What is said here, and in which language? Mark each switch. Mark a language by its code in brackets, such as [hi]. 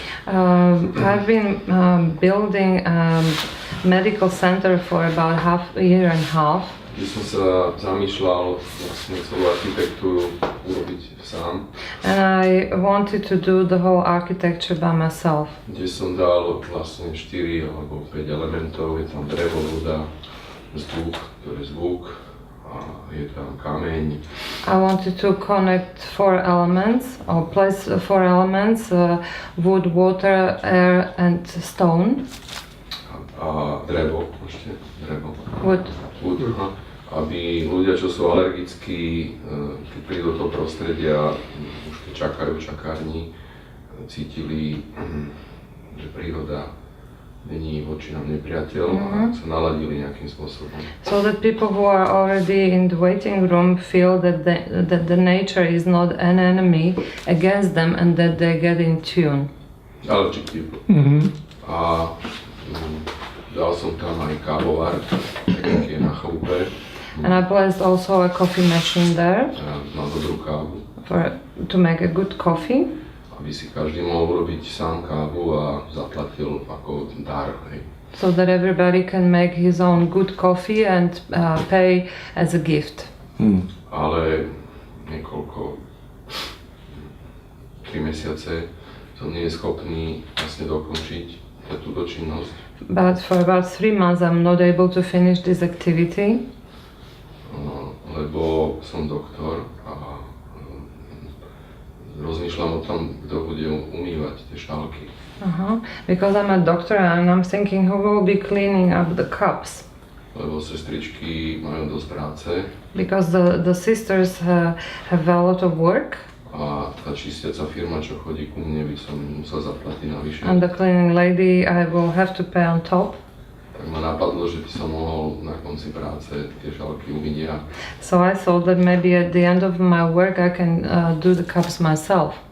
[en] I've been building a medical center for about a year and a half. [sk] Kde som sa zamýšľal vlastne celú architektúru urobiť sám. [en] And I wanted to do the whole architecture by myself. [sk] Kde som dal vlastne 4 alebo 5 elementov, je tam drevo, voda, vzduch, to je zvuk, a je tam kameň. [en] I wanted to connect 4 elements, or place 4 elements, wood, water, air and stone. [sk] A drevo, ešte drevo. [en] Wood. [sk] Wood, aby ľudia, čo sú alergickí, keď prídu do toho prostredia, už keď čakajú v čakárni, cítili, že príroda není voči nám nepriateľ a sa naladili nejakým spôsobom. [en] So that people who are already in the waiting room feel that the nature is not an enemy against them and that they get in tune. Allergic people. [sk] A dal som tam aj kávovar, taký je na chalupe. [en] And I placed also a coffee machine there [sk] Na dobrú kávu. [en] to make a good coffee. [sk] Aby si každý mohol urobiť sám kávu a zaplatil ako dar. Hej. [en] So that everybody can make his own good coffee and pay as a gift. [sk] Ale niekoľko 3 mesiace som nie je schopný vlastne dokončiť túto činnosť. [en] But for about 3 months I'm not able to finish this activity. [sk] Lebo som doktor a rozmýšľam o tom, kto bude umývať tie šálky. [en] Because I'm a doctor and I'm thinking who will be cleaning up the cups. [sk] Lebo sestričky majú dosť práce. [en] Because the sisters have a lot of work. [sk] A tá čistiaca firma, čo chodí ku mne, by som musel zaplatiť navyše. [en] And the cleaning lady I will have to pay on top. [sk] Tak ma napadlo, že by som mohol na konci práce tie šálky umyť ja. [en] So I thought that maybe at the end of my work I can do the cups myself.